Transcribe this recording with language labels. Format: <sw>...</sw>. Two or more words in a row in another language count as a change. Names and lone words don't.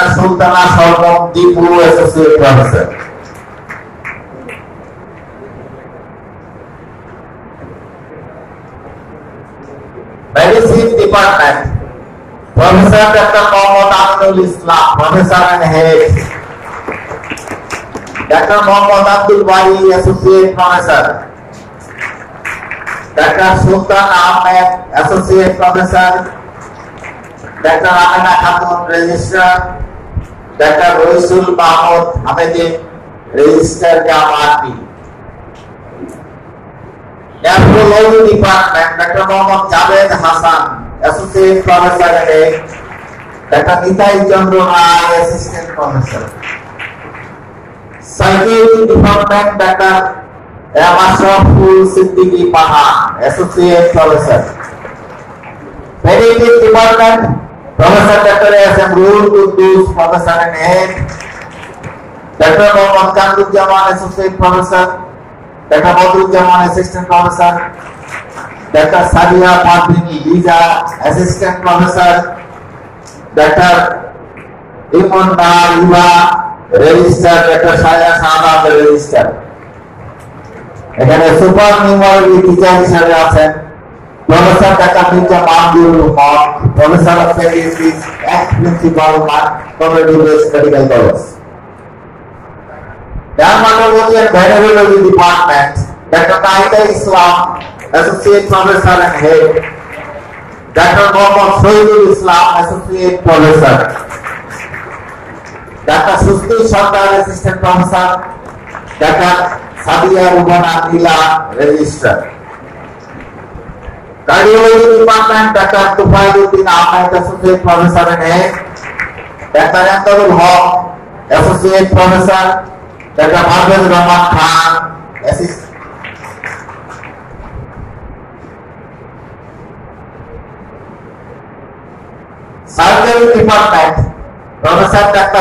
<en>Sultana Sargam Dipu, Associate Professor. Medicine Department, Professor Dr. Mohammad Aminul Islam, Professor and Head, Dr. Mohammad Abdul Wali, Associate Professor, Dr. Sultan Ahmed, Associate Professor, Dr. Amina Khatun, Registrar, Dr. Roisul Mahmud Hamidin, Registrar Jamati. Nephrology Department, Dr. Mohammad Javed Hassan, Associate Professor and Head, Dr. Nitai Chandra Rai, Assistant Professor. Psychology Department, Dr. Ashraful Siddiqui Pahan, Associate Professor. Pediatrics Department, Professor Dr. S.M. Ruhul Quddus, Professor and Head. Dr. Mohammad Kamruzzaman, Associate Professor. Dr. Badruzzaman, Assistant Professor. Dr. Sadia Padrini Liza, Assistant Professor. Dr. Imon Iva, Register. Dr. Shaya Saada, Register.</en> <bn>এখানে</bn> <en>super numerary teacher</en> <bn>হিসেবে আছেন প্রফেসর ডাক্তার মির্জা মাহমুদুল হক,</bn> <en>professor of statistics and principal community based medical college. Dermatology and Venereology Department, Dr. Naida Islam, Associate Professor and Head. Dr. Mohammad Sohidul Islam, Associate Professor. Dr. Susti Sardar, Assistant Professor. Dr. Sadia Rubana Nila, Register. Cardiology Department, Dr. Tufailuddin Ahmed, Associate Professor and Head. Dr. Antarul Haq, Associate Professor. Dr. Parvez Rahman Khan, Assistant. Surgery Department, Professor Dr.</en>